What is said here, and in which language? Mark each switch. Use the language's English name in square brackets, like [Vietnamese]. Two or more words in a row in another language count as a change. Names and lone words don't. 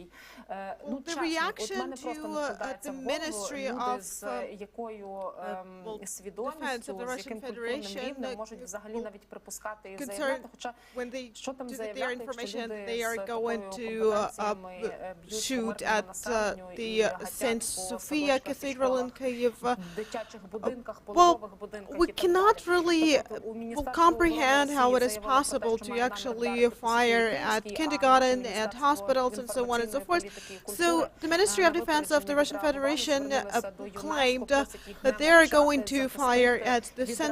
[Ukrainian] Ну, чесно, от мене просто не вкладається в голову люди з якою свідомістю, з яким культурним рівнем можуть взагалі навіть припускати і заявляти, хоча що там заявляти, якщо люди з такою компетенціями б'ють по мирному населенню і гатять по [English] Sophia Cathedral in Kyiv. Well, we cannot really comprehend how it is possible to actually fire at kindergarten, at hospitals, and so on and so forth. So the Ministry of Defense of the Russian Federation claimed that they are going to fire at the St.